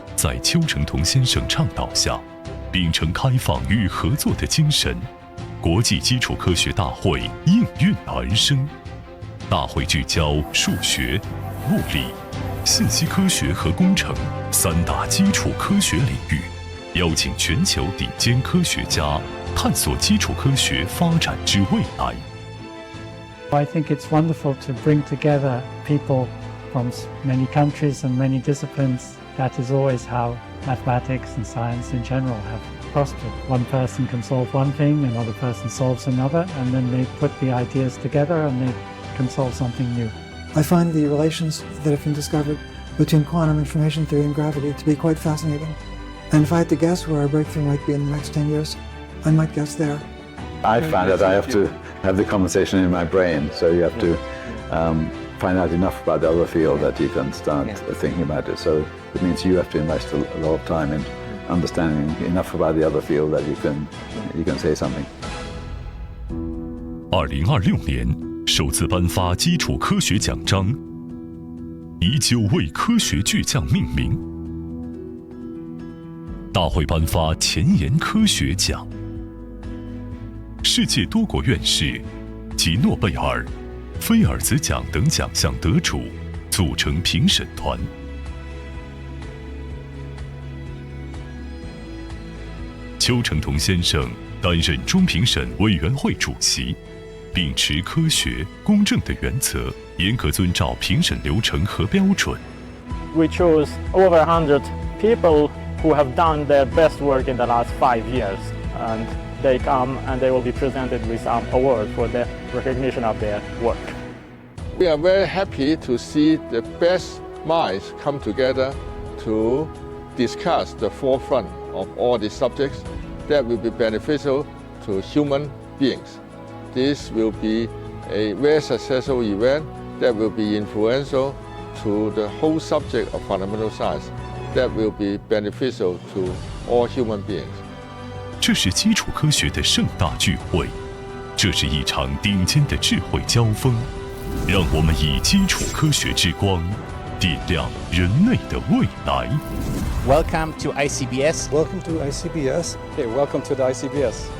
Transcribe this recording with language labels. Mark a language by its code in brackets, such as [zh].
[zh] 在邱成桐先生倡导下，秉承开放与合作的精神，国际基础科学大会应运而生。大会聚焦数学、物理、信息科学和工程三大基础科学领域，邀请全球顶尖科学家探索基础科学发展之未来。 [en] I think it's wonderful to bring together people from many countries and many disciplines. That is always how mathematics and science in general have prospered. One person can solve one thing, another person solves another, and then they put the ideas together and they can solve something new. I find the relations that have been discovered between quantum information theory and gravity to be quite fascinating. And if I had to guess where our breakthrough might be in the next 10 years, I might guess there. I find that I have to have the conversation in my brain, so you have to find out enough about the other field that you can start thinking about it. So it means you have to invest a lot of time in understanding enough about the other field that you can say something. [zh] 2026年首次颁发基础科学奖章，以9位科学巨匠命名。大会颁发前沿科学奖，世界多国院士及诺贝尔、菲尔兹奖等奖项得主组成评审团。邱成桐先生担任中评审委员会主席，秉持科学公正的原则，严格遵照评审流程和标准。 [en] We chose over 100 people who have done their best work in the last 5 years, and they come and they will be presented with some award for the recognition of their work. We are very happy to see the best minds come together to discuss the forefront of all the subjects that will be beneficial to human beings. This will be a very successful event that will be influential to the whole subject of fundamental science that will be beneficial to all human beings. [zh] 这是基础科学的盛大聚会，这是一场顶尖的智慧交锋，让我们以基础科学之光点亮人类的未来。 [en] Welcome to ICBS. Welcome to ICBS. Okay, welcome to the ICBS.